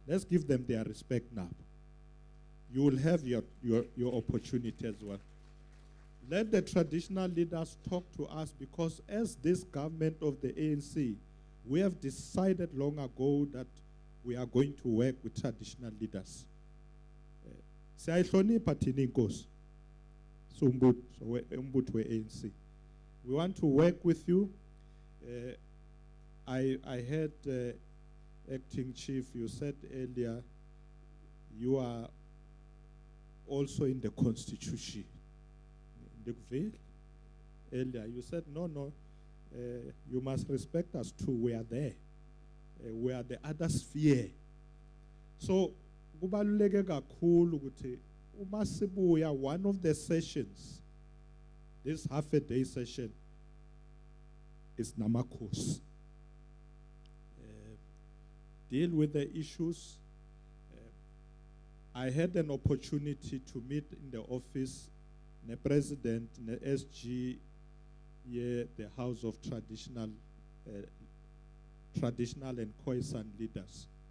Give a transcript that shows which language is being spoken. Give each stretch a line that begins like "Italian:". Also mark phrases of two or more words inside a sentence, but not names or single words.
English: Let's give them their respect now. You will have your opportunity as well. Let the traditional leaders talk to us, because as this government of the ANC, we have decided long ago that we are going to work with traditional leaders.
Zulu: Siyayihlonipha thina inkosi. Umbutho we-ANC.
English: We want to work with you. I heard Acting Chief, you said earlier, you are also in the Constitution. Earlier, you said, no, you must respect us too. We are there. We are the other sphere. So,
Zulu: kubaluleke kakhulu ukuthi uma sibuya,
English: one of the sessions, this half-a-day session, is namakhosi. Deal with the issues. I had an opportunity to meet in the office the president, the SG, the House of Traditional and Khoisan leaders.